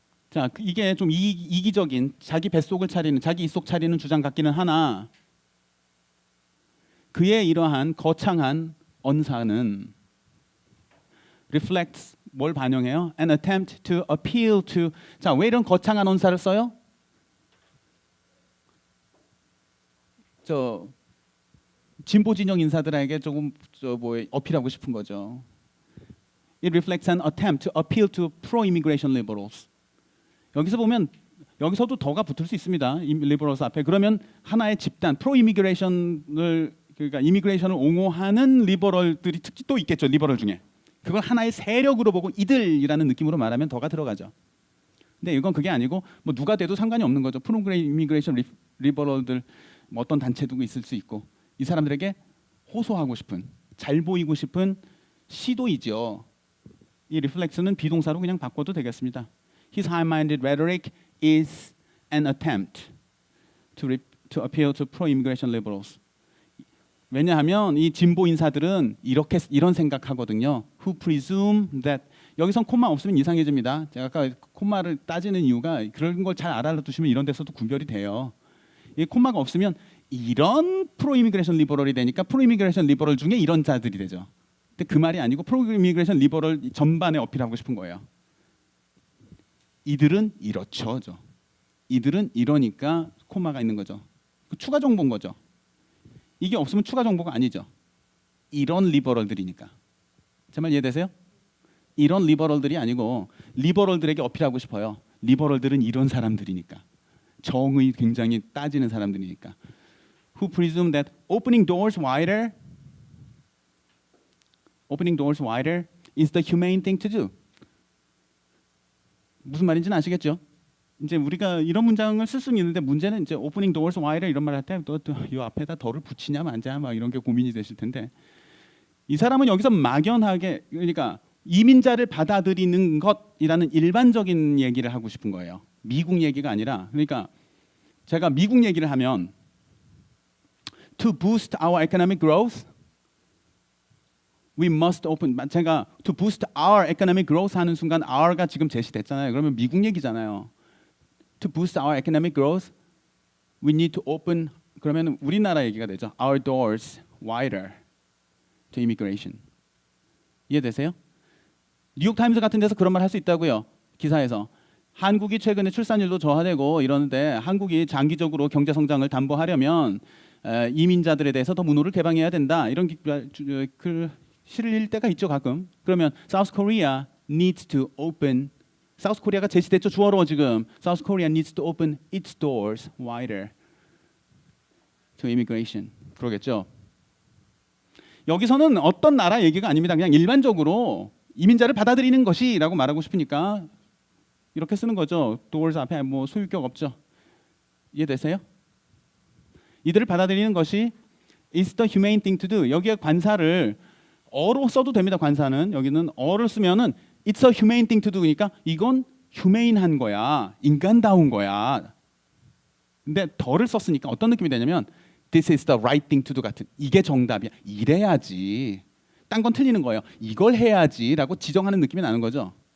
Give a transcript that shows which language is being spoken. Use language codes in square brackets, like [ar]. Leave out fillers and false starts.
[ko] 자, 이게 좀 이기적인 자기 뱃속을 차리는 자기 입속 차리는 주장 같기는 하나 그의 이러한 거창한 언사는 reflects 뭘 반영해요? [en] An attempt to appeal to. [ko] 자, 왜 이런 거창한 언사를 써요? 저 진보 진영 인사들에게 조금 어필하고 싶은 거죠. [en] It reflects an attempt to appeal to pro-immigration liberals. [ko] 여기서 보면 여기서도 더가 붙을 수 있습니다. liberals 앞에 그러면 하나의 집단 pro-immigration을 그러니까 이미그레이션을 옹호하는 리버럴들이 특히 또 있겠죠. 리버럴 중에. 그걸 하나의 세력으로 보고 이들이라는 느낌으로 말하면 더가 들어가죠. 근데 이건 그게 아니고 뭐 누가 돼도 상관이 없는 거죠. 프로그레이션 리버럴들 뭐 어떤 단체도 있을 수 있고 이 사람들에게 호소하고 싶은 잘 보이고 싶은 시도이죠. 이 reflect는 비동사로 그냥 바꿔도 되겠습니다. [en] His high-minded rhetoric is an attempt to appeal to pro-immigration liberals. [ko] 왜냐하면 이 진보 인사들은 이런 생각하거든요. [en] Who presume that [ko] 여기선 콤마 없으면 이상해집니다. 제가 아까 콤마를 따지는 이유가 그런 걸 잘 알아두시면 이런 데서도 구별이 돼요. 이 콤마가 없으면 이런 프로이미그레이션 리버럴이 되니까 프로이미그레이션 리버럴 중에 이런 자들이 되죠. 근데 그 말이 아니고 프로이미그레이션 리버럴 전반에 어필하고 싶은 거예요. 이들은 이렇죠. 이들은 이러니까 콤마가 있는 거죠. 추가 정보인 거죠. 이게 없으면 추가 정보가 아니죠. 이런 리버럴들이니까. 제 말 이해되세요? 이런 리버럴들이 아니고 리버럴들에게 어필하고 싶어요. 리버럴들은 이런 사람들이니까. 정의 굉장히 따지는 사람들이니까. [en] Who presume that opening doors wider is the humane thing to do. [ko] 무슨 말인지는 아시겠죠? 이제 우리가 이런 문장을 쓸 수는 있는데 문제는 이제 [en] opening doors wider [ko] 이런 말 할 때 또 이 앞에다 더를 붙이냐 마냐 막 이런 게 고민이 되실 텐데 이 사람은 여기서 막연하게 그러니까 이민자를 받아들이는 것이라는 일반적인 얘기를 하고 싶은 거예요. 미국 얘기가 아니라 그러니까 제가 미국 얘기를 하면 [en] to boost our economic growth we must open [ko] 제가 [en] to boost our economic growth [ko] 하는 순간 our가 지금 제시됐잖아요. 그러면 미국 얘기잖아요. [en] To boost our economic growth we need to open [ko] 그러면 우리나라 얘기가 되죠. [en] Our doors wider to immigration. [ko] 이해되세요? 뉴욕타임스 같은 데서 그런 말 할 수 있다고요. 기사에서. 한국이 최근에 출산율도 저하되고 이러는데 한국이 장기적으로 경제 성장을 담보하려면 이민자들에 대해서 더 문호를 개방해야 된다. 이런 글 실릴 때가 있죠 가끔. 그러면 [en] South Korea needs to open. [ko] South Korea가 제시됐죠 주어로 지금. [en] South Korea needs to open its doors wider to immigration. [ko] 그러겠죠. 여기서는 어떤 나라 얘기가 아닙니다. 그냥 일반적으로 이민자를 받아들이는 것이라고 말하고 싶으니까 이렇게 쓰는 거죠. doors 앞에 뭐 소유격 없죠. 이해되세요? 이들을 받아들이는 것이 [en] is the humane thing to do. [ko] 여기에 관사를 어로 써도 됩니다. 관사는 여기는 어를 쓰면은 [en] it's a humane thing to do [ko] 니까 이건 휴메인한 거야, 인간다운 거야. 근데 더를 썼으니까 어떤 느낌이 되냐면 [en] this is the right thing to do [ko] 같은 이게 정답이야. 이래야지. 딴 건 틀리는 거예요. 이걸 해야지라고 지정하는 느낌이 나는 거죠.